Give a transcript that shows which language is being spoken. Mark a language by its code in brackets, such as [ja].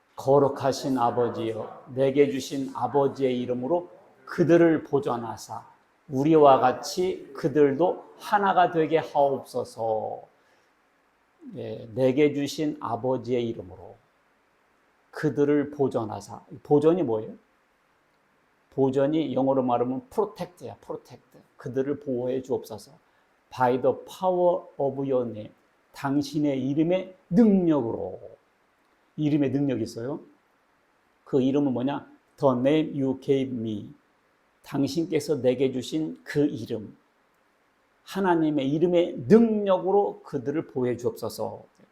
[ko] 거룩하신 아버지여 내게 주신 아버지의 이름으로 그들을 보존하사 우리와 같이 그들도 하나가 되게 하옵소서. 내게 주신 아버지의 이름으로 그들을 보존하사. 보존이 뭐예요? 보존이 영어로 말하면 protect야. [en] protect. [ko] 그들을 보호해 주옵소서. [en] By the power of your name. [ko] 당신의 이름의 능력으로. 이름의 능력이 있어요. 그 이름은 뭐냐? [en] The name you gave me. [ko] 당신께서 내게 주신 그 이름. 하나님의 이름의 능력으로 그들을 보호해 주옵소서.